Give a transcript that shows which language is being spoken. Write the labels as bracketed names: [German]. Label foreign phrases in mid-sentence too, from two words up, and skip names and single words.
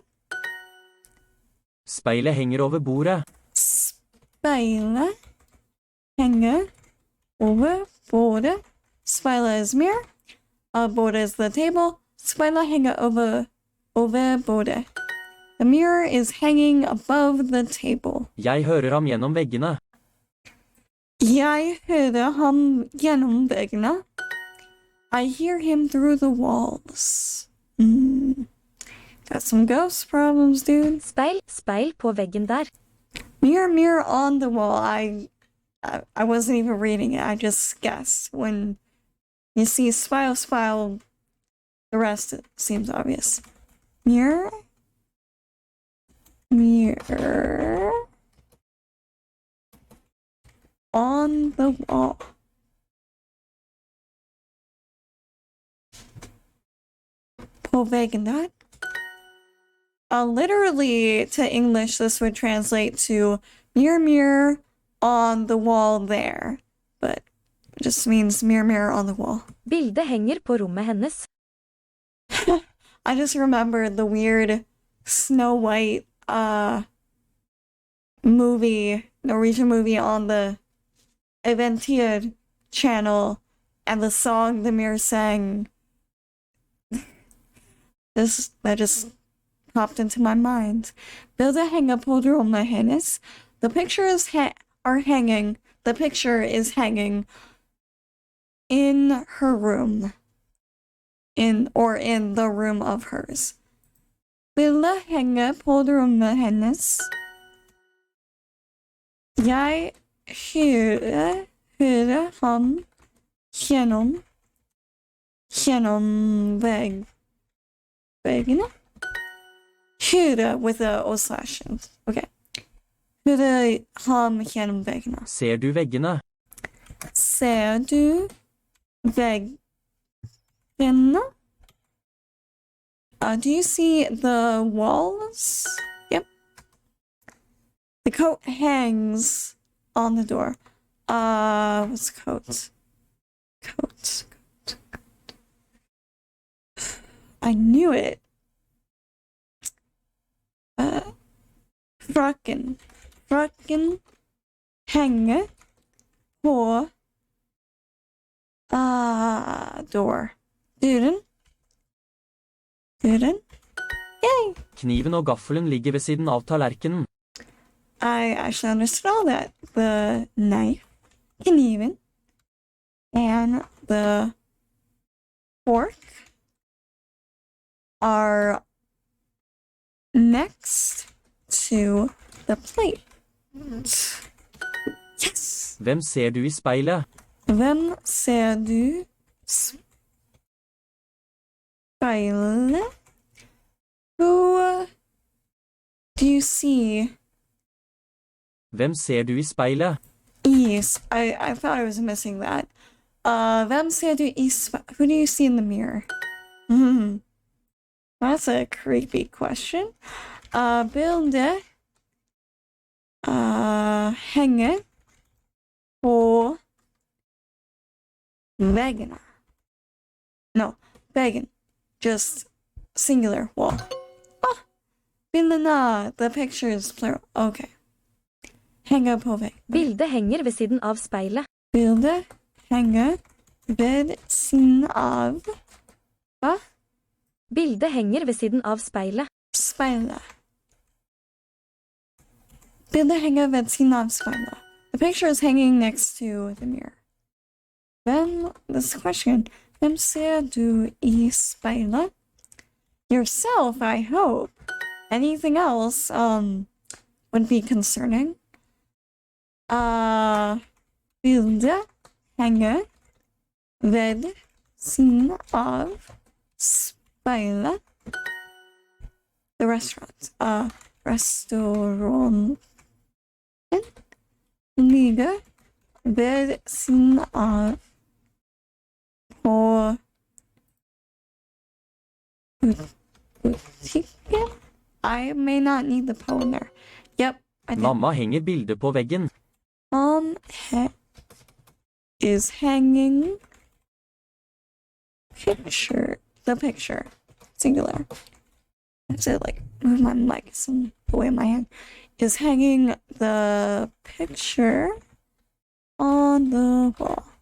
[Norwegian] Speilet henger over bordet. Speilet henger over bordet. [English] Speilet is mirror. Bordet is the table. [Norwegian] Speilet henger over bordet. [English] The mirror is hanging above the table. [Norwegian] Jeg hører ham gjennom veggene. Jeg hører ham gjennom veggene. [English] I hear him through the walls. Got some ghost problems, dude. [Norwegian] Speil på veggen der. [English] Mirror, mirror on the wall. I wasn't even reading it. I just guessed. When you see spile, the rest seems obvious. Mirror. Mirror. On the wall. [Norwegian] På veggen der. [English] Literally to English, this would translate to mirror, mirror on the wall there. But it just means mirror, mirror on the wall. [Norwegian] Bildet henger på rommet hennes. [English] I just remembered the weird Snow White Norwegian movie on the Eventyr channel, and the song the mirror sang. That just popped into my mind. [Norwegian] Bildet henger på rommet hennes. [English] The pictures are hanging. The picture is hanging in her room. In the room of hers. [Norwegian] Bildet henger på rommet hennes. Jeg hører ham gjennom veggene. [English] Høre with a O/. Okay. [Norwegian] Høre ham gjennom veggene. Ser du veggene? Ser du veggene? [English] Do you see the walls? Yep. The coat hangs on the door. What's coat? Coat. I knew it. [Norwegian] Frakken henger på door. Døren. [English] Yay! [Norwegian] Kniven og gaffelen ligger ved siden av tallerkenen. [English] I actually understood all that. The knife, kniven, and the fork are next to the plate. Yes! [Norwegian] Hvem ser du i speilet? Hvem ser du speilet? [English] Who do you see? [Norwegian] Hvem ser du i speilet? [English] I thought I was missing that. [Norwegian] Hvem ser du i [English] who do you see in the mirror? That's a creepy question. [Norwegian] Bildet henger på veggene. [English] No, veggen. Just singular wall. Bildene, the pictures plural. [Norwegian] Okay. Henger på veggen. Bildet henger ved siden av speilet. Bildet henger ved siden av hva? Bildet henger ved siden av speilet. Speilet. Bildet henger ved siden av speilet. [English] The picture is hanging next to the mirror. Then this question, [Norwegian] hvem ser du i speilet? [English] Yourself, I hope. Anything else would be concerning. [Norwegian] Bildet henger ved siden av speilet. [English] The restaurant. [Norwegian] Restauranten ligger ved siden av på butikken. [English] I may not need the po in there. Yep, I did. [Norwegian] Mamma henger bildet på veggen. [English] Mom is hanging the picture, singular. I have to like move my mic some away my hand. Is hanging the picture on the wall.